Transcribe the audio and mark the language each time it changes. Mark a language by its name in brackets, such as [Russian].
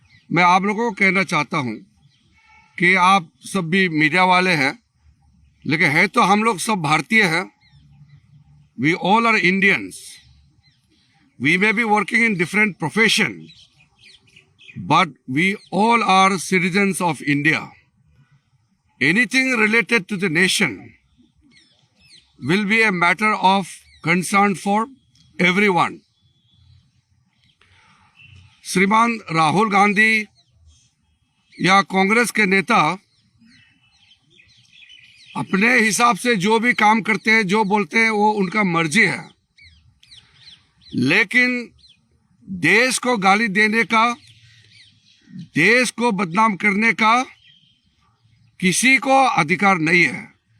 [Hindi] मैं आप लोगों को कहना चाहता हूं कि आप सब भी मीडिया वाले हैं, लेकिन है तो हम लोग सब भारतीय हैं। [English] We all are Indians. We may be working in different profession, but we all are citizens of India. Anything related to the nation will be a matter of concern for everyone. [Hindi] श्रीमान राहुल गांधी या कांग्रेस के नेता अपने हिसाब से जो भी काम करते हैं, जो बोलते हैं, वो उनका मर्जी है, लेकिन देश को गाली देने का, देश को बदनाम करने का किसी को अधिकार नहीं है।